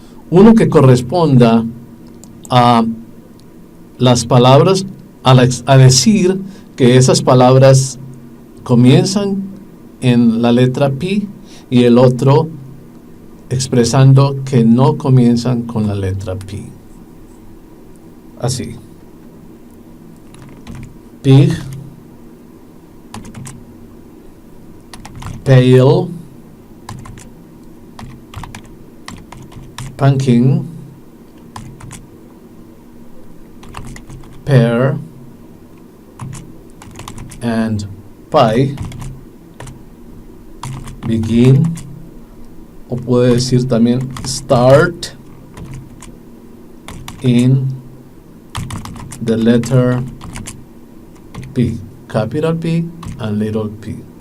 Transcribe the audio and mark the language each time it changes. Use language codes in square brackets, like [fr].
[es] Uno que corresponda a las palabras, a decir que esas palabras comienzan en la letra P, y el otro expresando que no comienzan con la letra P. Así. [en] Pig, pail, pumpkin, pear, and pie. Begin, [es] o puede decir también [en] start in the letter P, capital P and little p.